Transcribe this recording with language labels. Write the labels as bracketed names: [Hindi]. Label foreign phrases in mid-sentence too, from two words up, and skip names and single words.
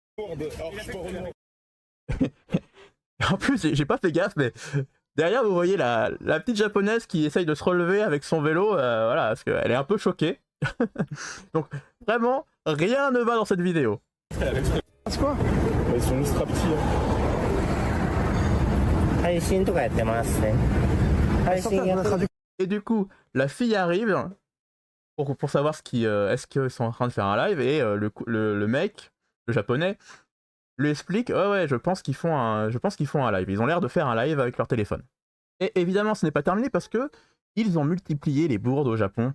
[French] En plus, j'ai pas fait gaffe, mais derrière, vous voyez la petite japonaise qui essaye de se relever avec son vélo, voilà, parce qu'elle est un peu choquée. Donc, vraiment, rien ne va dans cette vidéo. C'est quoi? Ils sont ultra petits. [Japanese] 配信とかやってますね。配信やってる。 [French] Et du coup, la fille arrive pour savoir est-ce qu'ils sont en train de faire un live, et le mec, le japonais, lui explique, ouais, je pense qu'ils font un live. Ils ont l'air de faire un live avec leur téléphone. Et évidemment, ce n'est pas terminé parce que ils ont multiplié les bourdes au Japon.